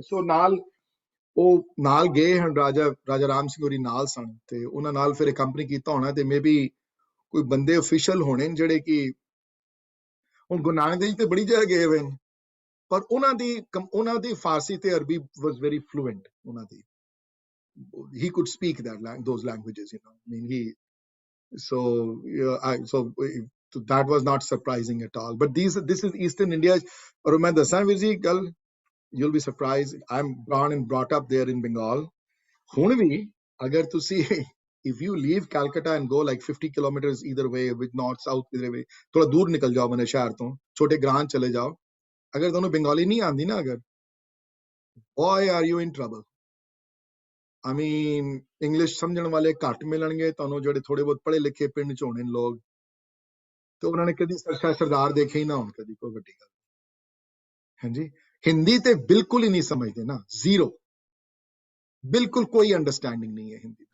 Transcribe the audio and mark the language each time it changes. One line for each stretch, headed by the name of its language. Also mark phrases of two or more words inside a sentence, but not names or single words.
Punjabi: ਸੋ ਉਹ ਨਾਲ ਗਏ ਹਨ, ਰਾਜਾ ਰਾਮ ਸਿੰਘ ਹੋਰੀ ਨਾਲ ਸਨ ਤੇ ਉਹਨਾਂ ਨਾਲ ਫਿਰ accompany ਕੀਤਾ ਹੋਣਾ। ਤੇ
English: may be
Punjabi: ਕੋਈ ਬੰਦੇ ਅਫੀਸ਼ੀਅਲ ਹੋਣੇ ਜਿਹੜੇ ਕਿ ਹੁਣ ਗੁਰੂ ਨਾਨਕ ਦੇਵ ਜੀ ਤੇ ਬੜੀ ਜਗ੍ਹਾ ਗਏ ਹੋਏ ਨੇ, ਪਰ ਉਹਨਾਂ ਦੀ ਫਾਰਸੀ ਤੇ ਅਰਬੀ
English: was very fluent.
Punjabi: ਉਹਨਾਂ ਦੀ
English: he could speak those languages, you know. I mean, so that was not surprising at all. But this is Eastern India.
Punjabi: ਔਰ ਮੈਂ ਦੱਸਾਂ ਵੀਰ ਜੀ ਗੱਲ,
English: you'll be surprised. I'm born and brought up there in Bengal.
Punjabi: ਹੁਣ ਭੀ ਅਗਰ ਤੁਸੀ
English: if you leave Calcutta and go like 50 kilometers either way, with north south either way,
Punjabi: ਥੋੜਾ ਦੂਰ ਨਿਕਲ ਜਾਓ ਮਾਨੇ ਸ਼ਹਿਰ ਤੋਂ, ਛੋਟੇ ਗਰਾਂ ਚਲੇ ਜਾਓ, ਅਗਰ ਤੋਨੂੰ Bengali ਨਹੀਂ ਆਂਦੀ ਨਾ, ਅਗਰ,
English: boy are you in trouble. I mean,
Punjabi: English ਸਮਝਣ ਵਾਲੇ ਘੱਟ ਮਿਲਣਗੇ ਤੁਹਾਨੂੰ, ਜਿਹੜੇ ਥੋੜੇ ਬਹੁਤ ਪੜ੍ਹੇ ਲਿਖੇ ਪਿੰਡ ਚ ਹੋਣੇ ਲੋਕ। ਤੇ ਉਹਨਾਂ ਨੇ ਕਦੀ ਸਰਦਾਰ ਦੇਖੇ ਹੀ ਨਾ ਹੋਣ, ਕਦੀ ਕੋਈ ਵੱਡੀ ਗੱਲ। ਹਾਂਜੀ, ਹਿੰਦੀ ਤੇ ਬਿਲਕੁਲ ਹੀ ਨਹੀਂ ਸਮਝਦੇ ਨਾ, ਜ਼ੀਰੋ, ਬਿਲਕੁਲ ਕੋਈ ਅੰਡਰਸਟੈਂਡਿੰਗ ਨਹੀਂ ਹੈ ਹਿੰਦੀ।